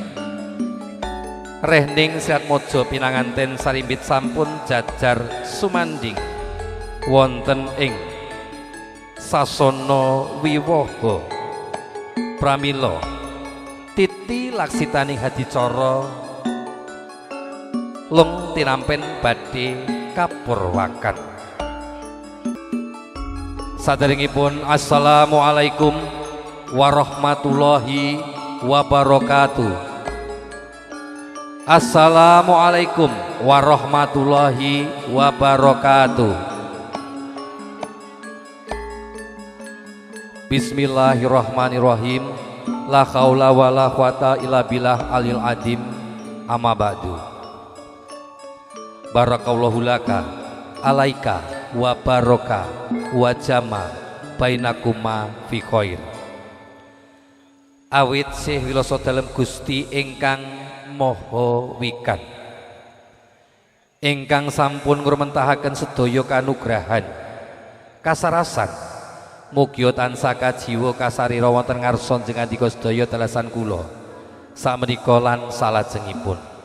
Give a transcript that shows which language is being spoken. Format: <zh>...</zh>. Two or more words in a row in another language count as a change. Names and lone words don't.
<jv>Rehning Srat Mojo pinanganten sarimbit sampun jajar sumanding wonten ing sasana wiwaha pramila titi laksitaning hadicara lung tinampen badhe kapurwakan. Saderengipun</jv> <ar>السلام عليكم ورحمة الله وبركاته. السلام عليكم ورحمة الله وبركاته. بسم الله الرحمن الرحيم. لا حول ولا قوة إلا بالله العلي العظيم. أما بعد. بارك الله لك وبارك عليك وجمع بينكما في خير.</ar> <jv>Awit sih wilasa dalem Gusti ingkang maha wikan, ingkang sampun ngurmentahaken sedaya kanugrahan kasarasan mugia tansah kajiwa kasarira wonten ngarsa njengandika sedaya telesan kula sakmenika lan salajengipun.</jv>